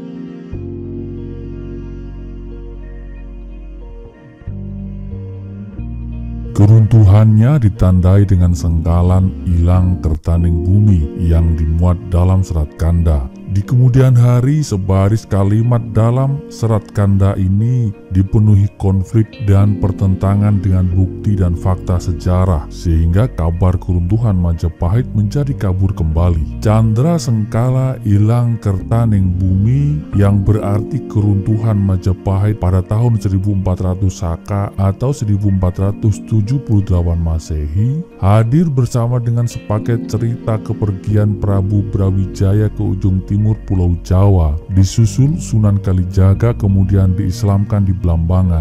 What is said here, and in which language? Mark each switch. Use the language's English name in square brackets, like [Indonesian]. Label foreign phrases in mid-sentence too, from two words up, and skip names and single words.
[Indonesian] Keruntuhannya ditandai dengan sengkalan [Javanese] ilang kertaning bumi [Indonesian] yang dimuat dalam Serat Kanda. Di kemudian hari, sebaris kalimat dalam Serat Kanda ini dipenuhi konflik dan pertentangan dengan bukti dan fakta sejarah, sehingga kabar keruntuhan Majapahit menjadi kabur kembali. Candra sengkala [Javanese] ilang kertaning bumi, [Indonesian] yang berarti keruntuhan Majapahit pada tahun 1400 Saka atau 1478 Masehi, hadir bersama dengan sepaket cerita kepergian Prabu Brawijaya ke ujung timur Pulau Jawa, disusul Sunan Kalijaga, kemudian diislamkan di Blambangan.